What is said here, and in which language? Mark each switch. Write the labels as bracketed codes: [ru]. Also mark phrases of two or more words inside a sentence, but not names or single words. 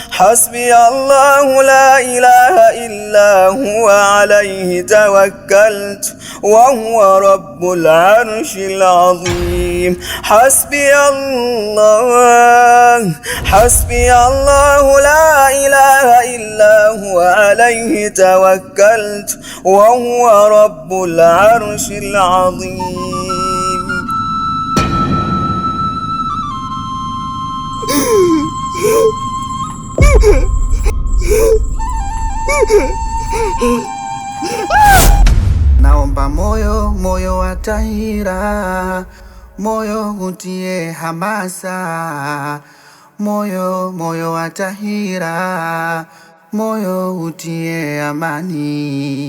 [ar] لا إله إلا هو عليه توكلت وهو رب العرش العظيم حسبي الله لا إله إلا هو عليه توكلت وهو رب العرش العظيم [sw] Naomba moyo wa Tahira, moyo utie hamasa, moyo wa Tahira, moyo utie amani.